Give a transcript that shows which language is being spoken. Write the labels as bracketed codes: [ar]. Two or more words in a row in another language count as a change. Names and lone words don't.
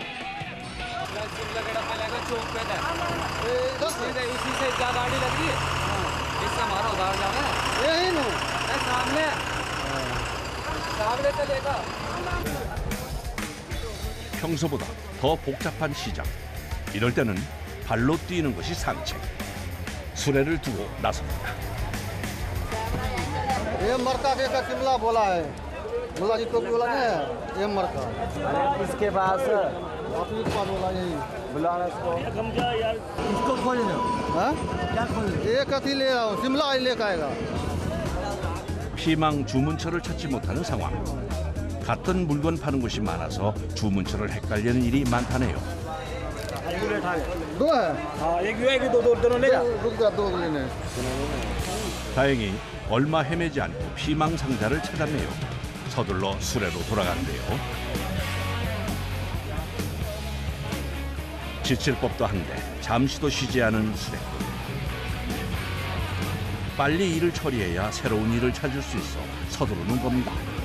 [ko] 평소보다 더 복잡한 시장. 이럴 때는 발로 뛰는 것이 상책. 수레를 두고 나섭니다. [hi] ये मरका के का शिमला बोला है, बोला जी टोपी वाला नहीं है, ये मरका। इसके पास आपने क्या बोला यही? बुलाना इसको। इसको खोलना। हाँ? क्या खोलना? एक कथी ले रहा हूँ, शिमला ही लेकर आएगा। [ko] 피망 주문처를 찾지 못하는 상황. 같은 물건 파는 곳이 많아서 주문처를 헷갈리는 일이 많다네요. [hi] दो है? हाँ एक भी दो दोनों ले जा। रुक जा, दो लेने। [ko] 다행히 얼마 헤매지 않고 피망상자를 찾았네요. 서둘러 수레로 돌아가는데요. 지칠 법도 한데 잠시도 쉬지 않은 수레꾼. 빨리 일을 처리해야 새로운 일을 찾을 수 있어 서두르는 겁니다.